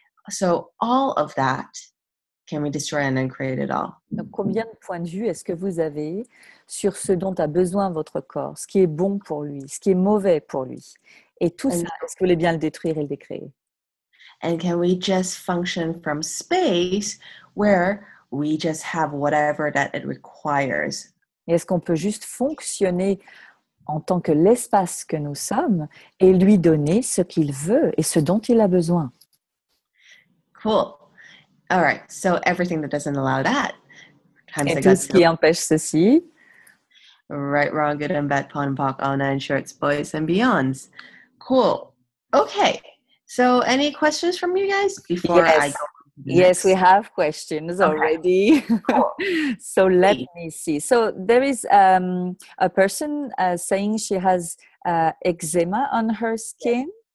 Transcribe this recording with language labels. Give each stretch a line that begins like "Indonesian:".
English: So all of that, can we destroy and then create it all?
French: Donc, combien de points de vue est-ce que vous avez sur ce dont a besoin votre corps, ce qui est bon pour lui, ce qui est mauvais pour lui? Et tout ça, est-ce que vous voulez bien le détruire et le décréer?
English: And can we just function from space where we just have whatever that it requires?
French: Et est-ce qu'on peut juste fonctionner en tant que l'espace que nous sommes et lui donner ce qu'il veut et ce dont il a besoin?
English: Cool. All right. So everything that doesn't allow that.
French: Et tout ce qui empêche ceci.
English: Right, wrong, good and bad, pon and pock, all nine shorts, boys and beyonds. Cool. Okay. So any questions from you guys before I go? Yes, we have questions already. Cool. So let me see. So there is a person saying she has eczema on her skin.